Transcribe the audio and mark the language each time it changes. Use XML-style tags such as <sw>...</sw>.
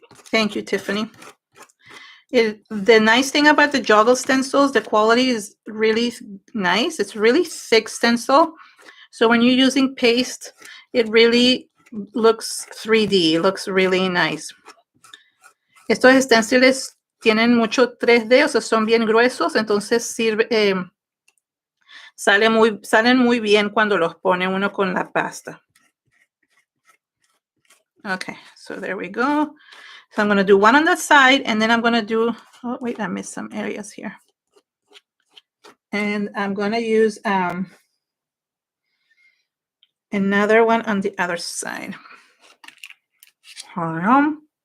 <en>Thank you, Tiffany. The nice thing about the joggle stencils, the quality is really nice. It's really thick stencil. So when you're using paste, it really looks 3D. It looks really nice.</en> <es>Estos stencils tienen mucho 3D, o sea, son bien gruesos, entonces salen muy bien cuando los pone uno con la pasta.</es> <en>Okay, so there we go. So I'm going to do one on that side, and then I'm going to do, oh wait, I missed some areas here. And I'm going to use another one on the other side. Hold on.</en>